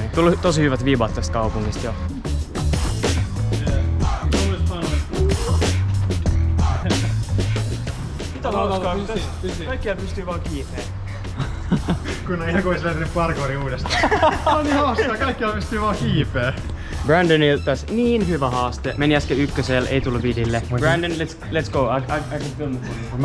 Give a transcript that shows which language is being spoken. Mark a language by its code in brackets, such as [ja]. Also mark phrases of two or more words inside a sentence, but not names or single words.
[fi] Tullut tosi hyvät vibat tästä kaupungista jo. Mitä hauskaa, kaikkialla pystyy vaan kiipeen. Kun on ihan kuin olisi löytynyt parkouri uudestaan. On niin hauskaa, kaikkialla pystyy vaan kiipeä. Brandonilta taas niin hyvä haaste. Meni äsken ykkösellä, ei tullut vidille. [en] Brandon, let's go. I can film it for you.